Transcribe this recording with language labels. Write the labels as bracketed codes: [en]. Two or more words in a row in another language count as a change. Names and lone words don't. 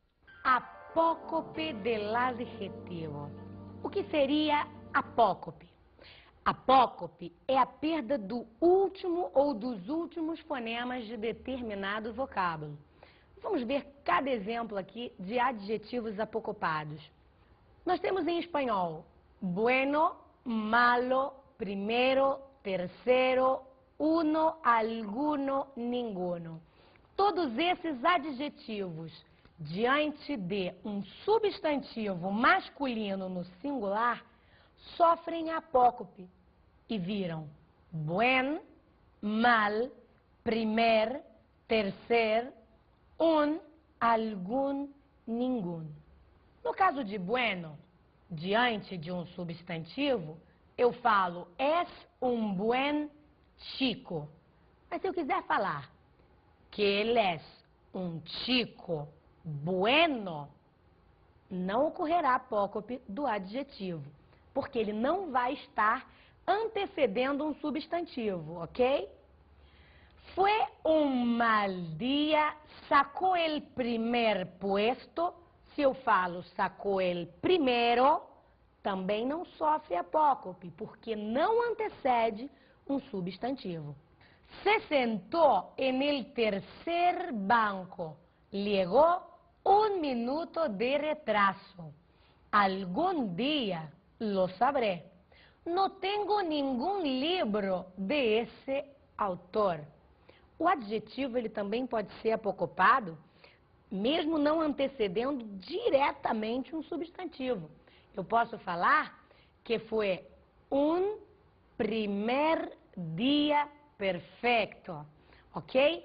[es] Apócope del adjetivo. [pt] O que seria apócope? Apócope é a perda do último ou dos últimos fonemas de determinado vocábulo. Vamos ver cada exemplo aqui de adjetivos apocopados. Nós temos em espanhol [es] bueno, malo, primero, terceiro, uno, alguno, ninguno. [pt] Todos esses adjetivos diante de um substantivo masculino no singular sofrem apócope e viram [es] buen, mal, primer, tercer, un, [pt] algum, ninguém. No caso de bueno, diante de um substantivo, eu falo [es] es un buen chico. [pt] Mas se eu quiser falar que ele é um [es] chico bueno, [pt] não ocorrerá apócope do adjetivo, porque ele não vai estar antecedendo um substantivo, ok? [es] Fue un mal día, sacó el primer puesto. [pt] Se eu falo sacou [es] el primero, [pt] também não sofre apócope, porque não antecede um substantivo. [es] Se sentou en el tercer banco, llegó un minuto de retraso. Algún día lo sabré. No tengo ningún libro de esse autor. [pt] O adjetivo ele também pode ser apocopado, mesmo não antecedendo diretamente um substantivo. Eu posso falar que foi um primer dia perfeito, ok?